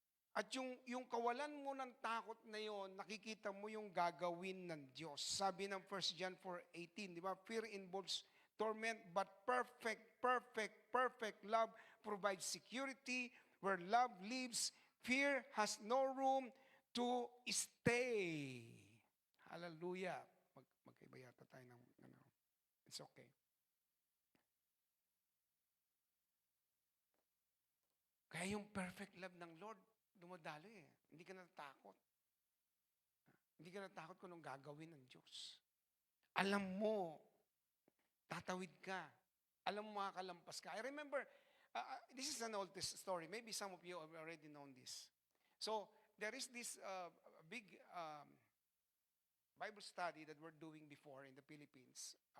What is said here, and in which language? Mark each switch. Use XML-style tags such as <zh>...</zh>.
<tl>At yung kawalan mo ng takot na yon, nakikita mo yung gagawin ng Diyos. Sabi ng 1 John 4:18, di ba?</tl> <en>Fear involves torment, but perfect love provides security. Where love lives, fear has no room to stay.</en> <tl>Hallelujah. Magkaiba yata tayo ng</tl> <en>it's okay.</en> <tl>Kaya yung perfect love ng Lord, dumadalo eh. Hindi ka natatakot. Hindi ka natatakot kung anong gagawin ng Diyos. Alam mo, tatawid ka. Alam mo, makakalampas ka.</tl> <en>I remember, this is an old story. Maybe some of you have already known this. So, there is this big Bible study that we're doing before in the Philippines.</en>